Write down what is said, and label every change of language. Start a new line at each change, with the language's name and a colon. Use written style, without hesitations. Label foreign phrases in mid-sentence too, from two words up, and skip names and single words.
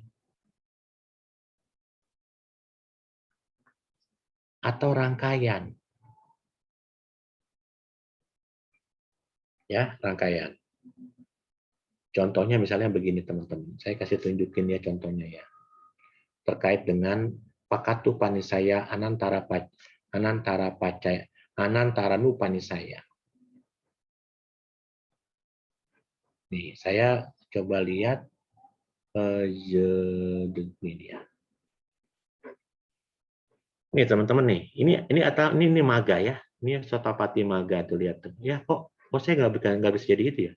Indonesian: Atau rangkaian. Ya, rangkaian. Contohnya misalnya begini teman-teman. Saya kasih tunjukin ya contohnya ya. Terkait dengan
Pali: pakatu panisaya anantara nu panisaya.
Indonesian: Nih, saya coba lihat ini dia. Nih teman-teman nih, ini maga ya. Ini
Pali: Sotapati maga
Indonesian: tuh lihat tuh. Ya kok saya nggak bisa jadi itu ya.